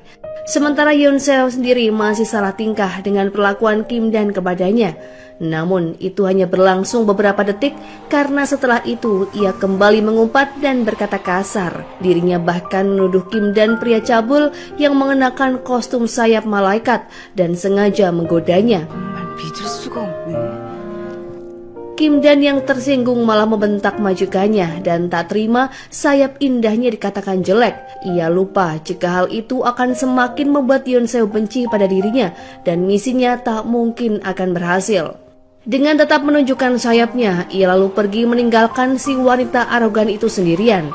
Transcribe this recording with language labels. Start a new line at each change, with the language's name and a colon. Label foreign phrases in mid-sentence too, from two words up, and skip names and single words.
Indonesian: Sementara Yeon Seo sendiri masih salah tingkah dengan perlakuan Kim Dan kepadanya. Namun itu hanya berlangsung beberapa detik karena setelah itu ia kembali mengumpat dan berkata kasar. Dirinya bahkan menuduh Kim Dan pria cabul yang mengenakan kostum sayap malaikat dan sengaja menggodanya.
Korean: 믿을 수가 없네.
Indonesian: Kim Dan yang tersinggung malah membentak majikannya dan tak terima sayap indahnya dikatakan jelek. Ia lupa jika hal itu akan semakin membuat Yeon Seo benci pada dirinya dan misinya tak mungkin akan berhasil. Dengan tetap menunjukkan sayapnya, ia lalu pergi meninggalkan si wanita arogan itu sendirian.